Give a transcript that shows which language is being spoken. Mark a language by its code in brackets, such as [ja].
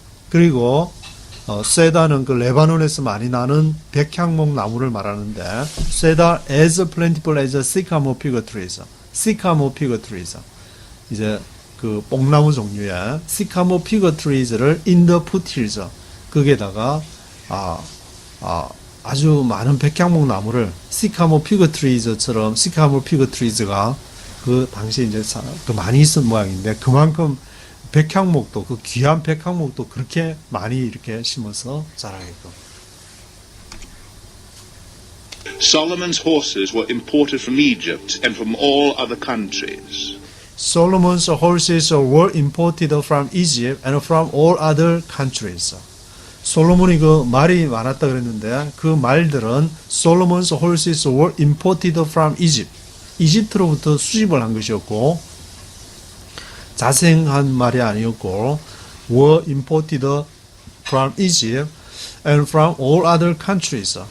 [ko] 그리고 세다는 그 레바논에서 많이 나는 백향목 나무를 말하는데 [en] cedar as plentiful as sycamore fig trees. sycamore fig trees. [ko] 이제 그 뽕나무 종류의 [en] sycamore fig trees를 in the foothills. [ko] 거기에다가 아주 많은 백향목 나무를 [en] sycamore fig trees [ko] 처럼 sycamore fig trees가 그 당시에 이제 그 많이 있었던 모양인데 그만큼 백향목도 그 귀한 백향목도 그렇게 많이 이렇게 심어서 자라게끔. [en] Solomon's horses were imported from Egypt and from all other countries. Solomon's horses were imported from Egypt and from all other countries. [ko] 솔로몬이 그 말이 많았다 그랬는데 그 말들은 [en] Solomon's horses were imported from Egypt. [ko] 이집트로부터 수입을 한 것이었고 자생한 말이 아니었고 [en] were imported from Egypt and from all other countries.